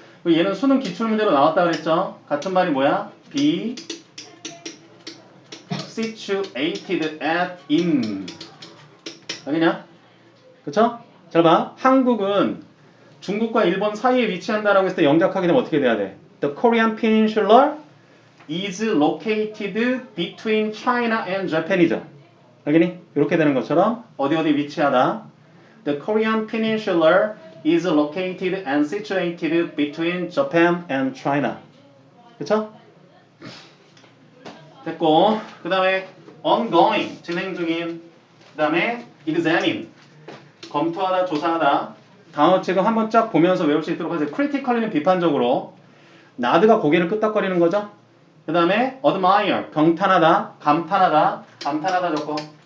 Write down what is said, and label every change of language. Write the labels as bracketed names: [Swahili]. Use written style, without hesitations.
[Korean] 얘는 수능 기출문제로 나왔다 그랬죠? 같은 말이 뭐야? [English] be situated at in. [Korean] 알겠냐? 그쵸? 잘 봐. 한국은 중국과 일본 사이에 위치한다라고 했을 때 영작하게 되면 어떻게 돼야 돼? [English] The Korean Peninsula is located between China and Japan이죠. [Korean] 알겠니? 이렇게 되는 것처럼 어디 위치하다. [English] The Korean Peninsula is located and situated between Japan and China. [Korean] 그쵸? 됐고, 그 다음에 ongoing, 진행 중인. 그 다음에 examine, 검토하다, 조사하다. 단어 지금 한번 쫙 보면서 외울 수 있도록 하세요. critically는 비판적으로. 나드가 고개를 끄덕거리는 거죠. 그 다음에 admire, 경탄하다, 감탄하다 적고.